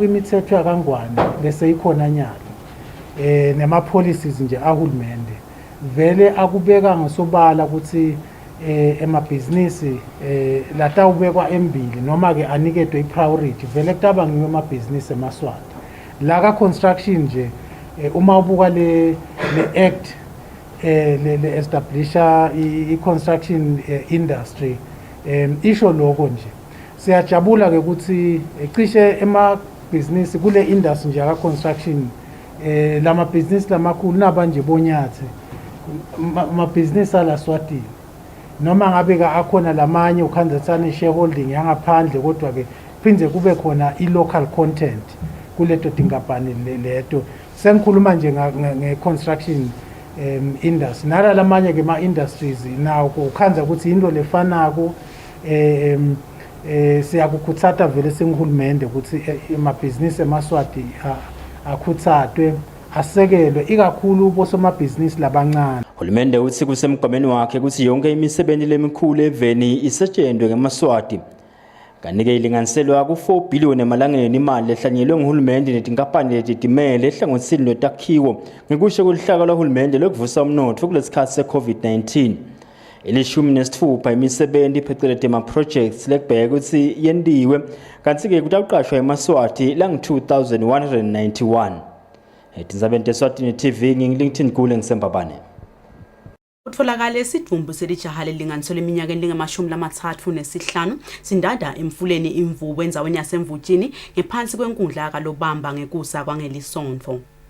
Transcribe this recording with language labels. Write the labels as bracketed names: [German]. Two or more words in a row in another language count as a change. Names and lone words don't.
[Swati] imithetho yakangwane bese ikhona nyalo nema policies nje ahulumende vele akubeka ngasobala ukuthi emabhizinisi latawubekwa embili noma ke anikedwe ipriority vele kutaba ngiyo emabhizinisi eMaswati la ka construction nje uma ubuka le act le establisha i-construction industry isho lokho nje siyajabula ke ukuthi cishe business kule industry nje aka construction lama business lamakhulu nabanje bonyathi ma business ala Eswatini noma ngabe ka akhona lamanye ukhanzathana shareholding yangaphandle kodwa ke phinde kube khona i- [English] local content [Swati] kuleto tinkampani leto sengikhuluma nje nge- [English] construction industry [Swati] nala lamanye ke ma-industries nawo ukhanza ukuthi into lefanako siyakukhuthata vele sengihulumende ukuthi amabhizinisi eMaswati akhuthathwe asekelwe ikakhulu bosomabhizinisi labancane. Uhulumende uthi kusemgqomeni wakhe ukuthi yonke imisebenzi lemikhulu eveni isetshenzwe ngeMaswati. Kanike ilinganiselwa ku4 billion emalangeni imali ehlanyelwe nguhulumende netinkampani lezitimele ehlangothini lotakhiwo ngekusho kuluhlaka lwahulumende lokuvusa umnotho kulesikhathi se-COVID-19. Elishumi nesithupha imisebenzi phecelezi ama-projects lekubheka ukuthi yendiwe kanti-ke kutaqashwa eMaswati langu-2,191. Etinzabeni Eswatini TV ngingi-LinkedIn Gule ngisembabane. Utfolakale isidumbu selijaha lelinganiselwe eminyakeni lengama-35 sindada emfuleni imvubu enzaweni yasemvutshini ngephansi kwenkundla kalobamba ngekusa kwangelisondvo.